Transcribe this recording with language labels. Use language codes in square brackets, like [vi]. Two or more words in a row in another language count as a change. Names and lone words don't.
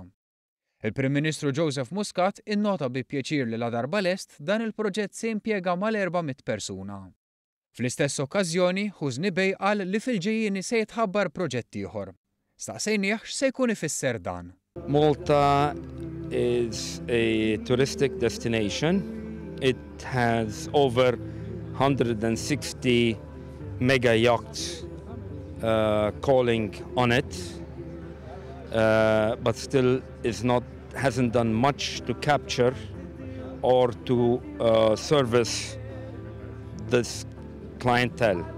[mt] Il-Prim Ministru Joseph Muscat innota bi pjaċir li la darba lest dan il-proġett se jimpjega mal-400 persuna. Fl-istess okkażjoni, Husni Bey qal li fil-ġejjieni se jitħabbar proġett ieħor. Staqsejnieh x'se jkun ifisser dan. [en] Malta is a touristic destination. It has over 160 mega yachts calling on it, but still hasn't done much to capture or to service this clientele.